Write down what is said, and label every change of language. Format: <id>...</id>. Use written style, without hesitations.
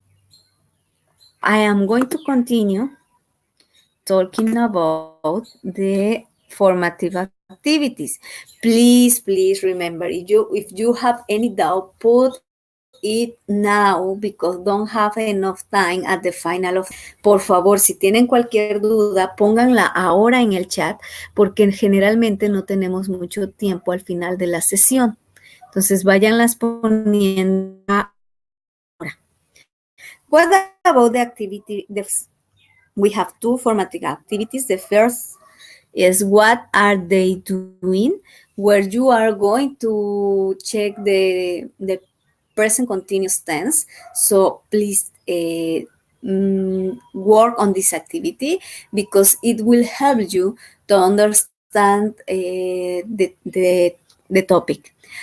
<en>So I am going to continue talking about the formative activities. Please remember, if you have any doubt, put it now because don't have enough time at the final of.</en> <es>Por favor, si tienen cualquier duda, pónganla ahora en el chat porque generalmente no tenemos mucho tiempo al final de la sesión. Entonces, váyanlas poniendo ahora.</es> <en>What about the activity? We have two formative activities. The first is what are they doing, where you are going to check the present continuous tense. So please work on this activity because it will help you to understand the topic.</en>